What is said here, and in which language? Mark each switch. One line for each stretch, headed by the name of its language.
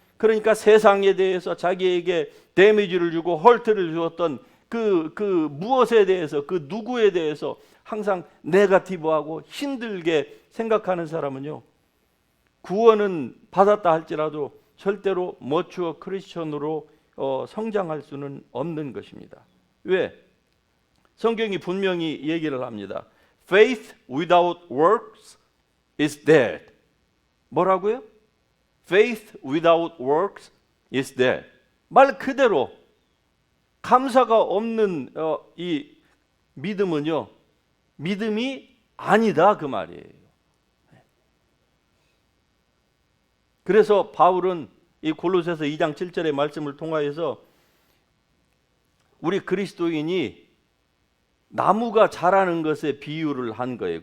Korean: 그러니까 세상에 대해서 자기에게 데미지를 주고 헐트를 주었던 그 무엇에 대해서, 그 누구에 대해서 항상 네거티브하고 힘들게 생각하는 사람은요 구원은 받았다 할지라도 절대로 머추어 크리스천으로 성장할 수는 없는 것입니다. 왜? 성경이 분명히 얘기를 합니다.
English: Faith without works is dead.
Korean: 뭐라고요?
English: Faith without works is dead.
Korean: 말 그대로 감사가 없는 이 믿음은요, 믿음이 아니다 그 말이에요. 그래서 바울은 이 골로새서 2장 7절의 말씀을 통하여서 우리 그리스도인이 나무가 자라는 것에 비유를 한 거예요.